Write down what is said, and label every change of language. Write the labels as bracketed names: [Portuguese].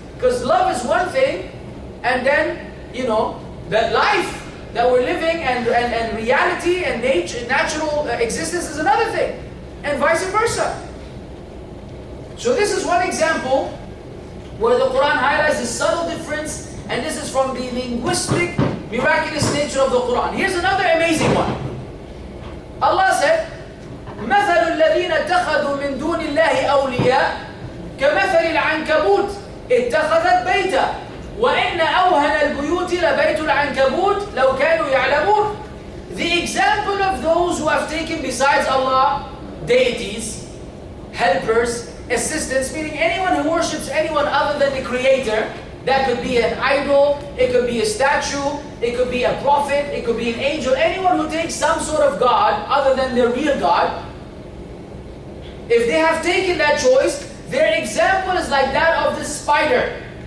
[English] Because love is one thing, and then, that life that we're living and reality and nature, natural existence is another thing. And vice versa. So this is one example where the Quran highlights the subtle difference, and this is from the linguistic, miraculous nature of the Quran. Here's another amazing one. Allah said, [Arabic] مثل الذين اتخذوا من دون الله أولياء كمثل العنكبوت اتخذت بيتا وإن أوهن البيوت لبيت العنكبوت لو كانوا يعلمون. [English] The example of those who have taken besides Allah deities, helpers, assistants, meaning anyone who worships anyone other than the Creator. That could be an idol, it could be a statue, it could be a prophet, it could be an angel. Anyone who takes some sort of God other than the real God, if they have taken that choice, their example is like that of the spider.